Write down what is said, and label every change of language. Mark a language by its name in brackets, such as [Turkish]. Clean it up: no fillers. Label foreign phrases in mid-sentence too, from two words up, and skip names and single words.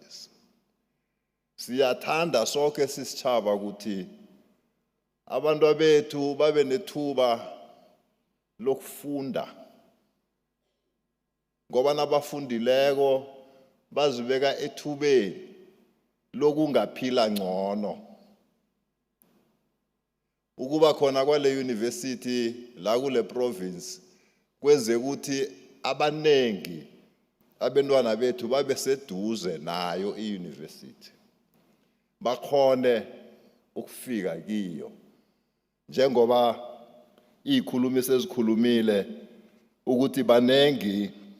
[South Ndebele] Siyathanda sonke sisitshaba ukuthi abantu bethu babe nethuba lokufunda ngoba nabafundileko bazibeka ethubeni lokungaphila ngcono ukuba khona kwale university la kule province kwenze ukuthi abanengi abantwana bethu babe seduze nayo i-university bakhone ukufika kiyo njengoba izikhulumi sezikhulumile ukuthi banengi